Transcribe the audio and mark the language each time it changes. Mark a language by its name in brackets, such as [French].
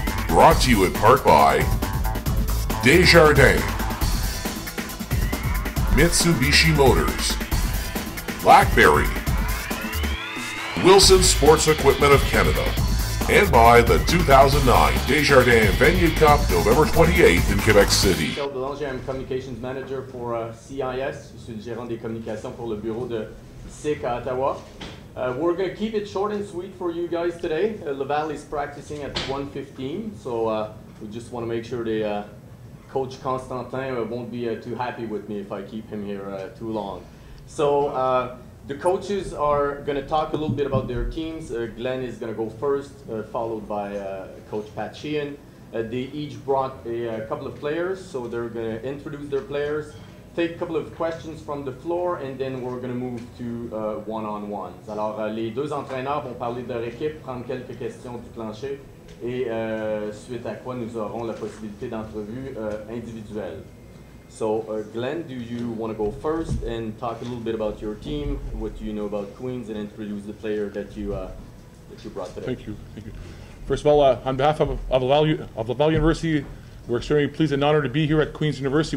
[English] Brought to you in part by Desjardins, Mitsubishi Motors, BlackBerry, Wilson Sports Equipment of Canada, and by the 2009 Desjardins Venue Cup, November 28th in Quebec City. I'm Communications Manager for CIS. [French] Je suis le gérant des communications pour le bureau de SIC à Ottawa. [English] We're going to keep it short and sweet for you guys today. Laval is practicing at 1:15, so we just want to make sure the Coach Constantin won't be too happy with me if I keep him here too long. So the coaches are going to talk a little bit about their teams. Glenn is going to go first, followed by Coach Pat Sheehan. They each brought a couple of players, so they're going to introduce their players, take a couple of questions from the floor, and then we're going to move to one-on-ones. [French] Alors, les deux entraîneurs vont parler de leur équipe, prendre quelques questions du plancher, et suite à quoi nous aurons la possibilité d'entrevue individuelle. [English] So, Glenn, do you want to go first and talk a little bit about your team, what do you know about Queens, and introduce the player that you brought today? Thank you. Thank you. First of all, on behalf of Laval University, we're extremely pleased and honored to be here at Queen's University.